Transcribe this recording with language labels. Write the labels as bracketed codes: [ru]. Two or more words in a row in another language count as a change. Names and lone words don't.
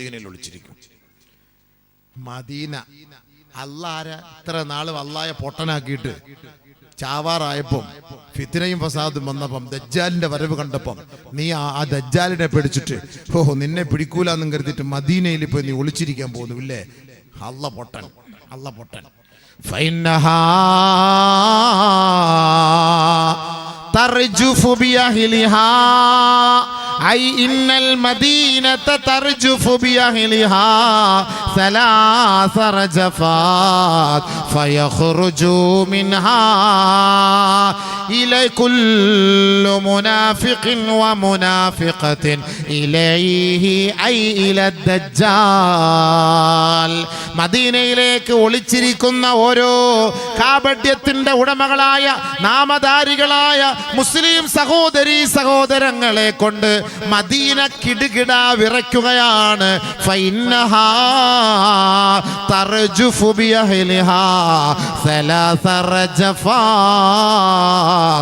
[ml] മദീന ഇത്ര നാള് അള്ളായെ പൊട്ടനാക്കിയിട്ട് ചാവാറായപ്പം ഫിത്നയും ഫസാദും വന്നപ്പം ദജ്ജാലിന്റെ വരവ് കണ്ടപ്പം നീ ആ ദജ്ജാലിനെ പിടിച്ചിട്ട് നിന്നെ പിടിക്കൂലെന്നും കരുതിയിട്ട് മദീനയിൽ പോയി നീ ഒളിച്ചിരിക്കാൻ പോകുന്നു ഇല്ലേ? അള്ള പൊട്ടൻ. [ar] ترجف بأهلها أي إن المدينة ترجف بأهلها 3 رجفات فيخرج منها إلى كل منافق ومنافقة إليه أي إلى الدجال. [ml] മദീനയിലേക്ക് ഒളിച്ചിരിക്കുന്ന ഓരോ കാപഢ്യത്തിന്റെ ഉടമകളായ നാമധാരികളായ മുസ്ലിം സഹോദരങ്ങളെ കൊണ്ട് മദീന കിടുകിട വിറയ്ക്കുകയാണ്. [ar] فإنها ترجف بأهلها 3 رجفات.